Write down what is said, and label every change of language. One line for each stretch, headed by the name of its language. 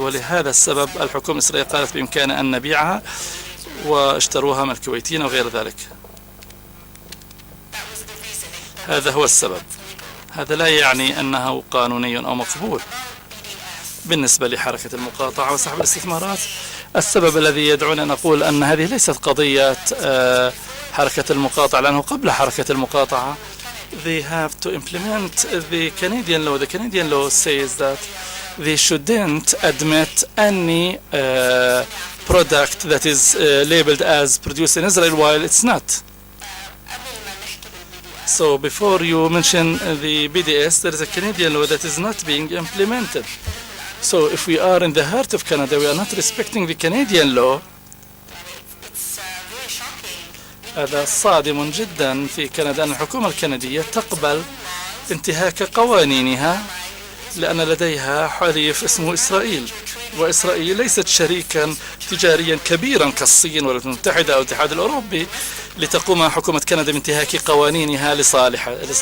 Arabic: ولهذا السبب الحكومة الإسرائيلية قالت بإمكان أن نبيعها واشتروها من الكويتيين وغير ذلك. هذا هو السبب. هذا لا يعني أنه قانوني أو مقبول بالنسبة لحركة المقاطعة وسحب الاستثمارات. السبب الذي يدعونا نقول أن هذه ليست قضية حركة المقاطعة،
English: لأنه قبل حركة المقاطعة they have to implement the Canadian law. The Canadian law says that they shouldn't admit any product that is labeled as produced in Israel while it's not. So before you mention the BDS, there is a Canadian law that is not being implemented. So if we are in the heart of Canada, we are not respecting the Canadian law.
Arabic: هذا صادم جدا في كندا أن الحكومة الكندية تقبل انتهاك قوانينها لأن لديها حليف اسمه إسرائيل، وإسرائيل ليست شريكا تجاريا كبيرا كالصين والولايات المتحدة أو الاتحاد الأوروبي لتقوم حكومة كندا بانتهاك قوانينها لصالحه.